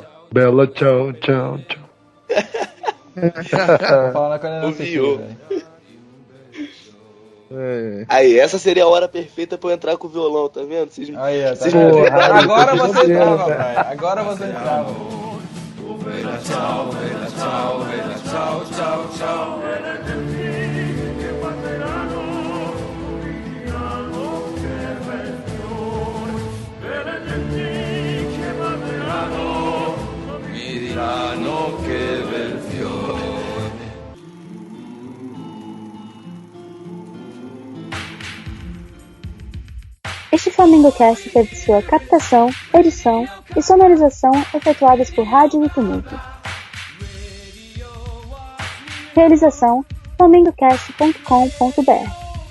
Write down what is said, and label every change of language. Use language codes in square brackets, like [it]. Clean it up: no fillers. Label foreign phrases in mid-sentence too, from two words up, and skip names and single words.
[it] Bela, tchau, tchau, tchau. [pt] Aí, essa seria a hora perfeita pra eu entrar com o violão, tá vendo? Agora você entrava, Brian. Agora você entrava. [it] Vela ciao, ciao, ciao, ciao. Che passeranno, mi diranno che bel fiore. [pt] Este FlamengoCast teve sua captação, edição e sonorização efetuadas por Rádio do Tumulto. Realização: flamengocast.com.br